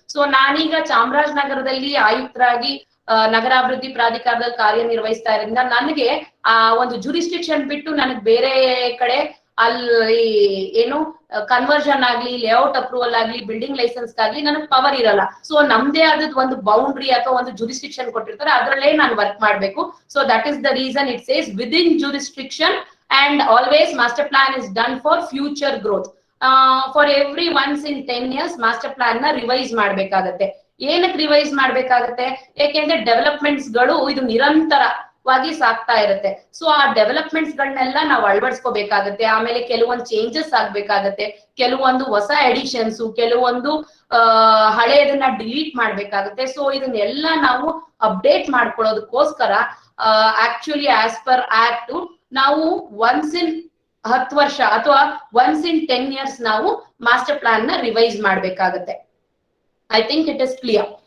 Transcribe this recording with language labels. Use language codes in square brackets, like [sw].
[kn] So ನಾನೀಗ ಚಾಮರಾಜನಗರದಲ್ಲಿ ಆಯುಕ್ತರಾಗಿ ನಗರಾಭಿವೃದ್ಧಿ ಪ್ರಾಧಿಕಾರದಲ್ಲಿ ಕಾರ್ಯನಿರ್ವಹಿಸ್ತಾ ಇರೋದ್ರಿಂದ ನನಗೆ ಆ ಒಂದು ಜೂರಿಸ್ಟ್ರಿಕ್ಷನ್ ಬಿಟ್ಟು ನನಗೆ ಬೇರೆ ಕಡೆ ಅಲ್ಲಿ ಏನು ಕನ್ವರ್ಷನ್ ಆಗ್ಲಿ, ಲೇಔಟ್ ಅಪ್ರೂವಲ್ ಆಗ್ಲಿ, ಬಿಲ್ಡಿಂಗ್ ಲೈಸೆನ್ಸ್ ಆಗ್ಲಿ ನನಗೆ ಪವರ್ ಇರಲ್ಲ. ಸೊ ನಮ್ದೇ ಆದದ್ ಒಂದು ಬೌಂಡ್ರಿ ಅಥವಾ ಒಂದು ಜೂರಿಸ್ಟ್ರಿಕ್ಷನ್ ಕೊಟ್ಟಿರ್ತಾರೆ, ಅದ್ರಲ್ಲೇ ನಾನು ವರ್ಕ್ ಮಾಡ್ಬೇಕು. [en] So that is the reason it says within jurisdiction and always master plan is done for future growth. For every once in 10 years master plan na revise ಮಾಡಬೇಕಾಗುತ್ತೆ. [kn] ಏನಕ್ಕೆ ರಿವೈಸ್ ಮಾಡಬೇಕಾಗುತ್ತೆ? ಯಾಕೆಂದ್ರೆ ಡೆವಲಪ್ಮೆಂಟ್ಸ್ ಗಳು ಇದು ನಿರಂತರವಾಗಿ ಸಾಗ್ತಾ ಇರುತ್ತೆ. ಸೊ ಆ ಡೆವಲಪ್ಮೆಂಟ್ಸ್ ಗಳನ್ನೆಲ್ಲ ನಾವು ಅಳವಡಿಸ್ಕೋಬೇಕಾಗತ್ತೆ. ಆಮೇಲೆ ಕೆಲವೊಂದು ಚೇಂಜಸ್ ಆಗ್ಬೇಕಾಗತ್ತೆ, ಕೆಲವೊಂದು ಹೊಸ ಎಡಿಷನ್ಸ್, ಕೆಲವೊಂದು ಹಳೆಯದನ್ನ ಡಿಲೀಟ್ ಮಾಡ್ಬೇಕಾಗುತ್ತೆ. ಸೊ ಇದನ್ನೆಲ್ಲ ನಾವು update ಮಾಡ್ಕೊಳ್ಳೋದಕ್ಕೋಸ್ಕರ actually as per act ನಾವು ಒನ್ಸ್ ಇನ್ 10 ವರ್ಷ ಅಥವಾ ಒನ್ಸ್ ಇನ್ 10 years ನಾವು ಮಾಸ್ಟರ್ ಪ್ಲಾನ್ ನ ರಿವೈಸ್ ಮಾಡ್ಬೇಕಾಗತ್ತೆ. [en] I think it is clear.